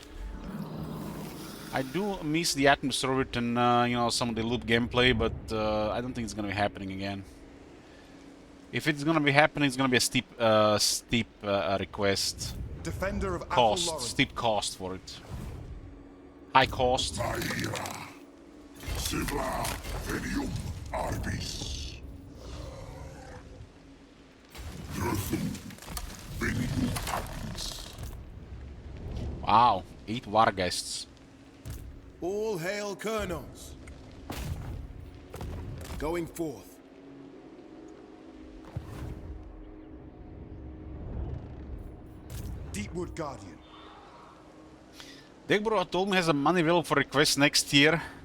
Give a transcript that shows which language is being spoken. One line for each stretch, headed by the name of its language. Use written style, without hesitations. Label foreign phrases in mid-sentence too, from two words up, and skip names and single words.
English: I do miss the atmosphere of it and, you know, some of the loop gameplay, but I don't think it's gonna be happening again. If it's gonna be happening, it's gonna be a steep request. Defender of Cost, Athelloren. steep cost for it. High cost. Maira. Sivla Venium Arbis. Dirthu Venium Arbis. Wow, 8 Wargeists. All hail Kernos. Going forth. Deepwood Guardian. Degbro told me has a money available for requests next year.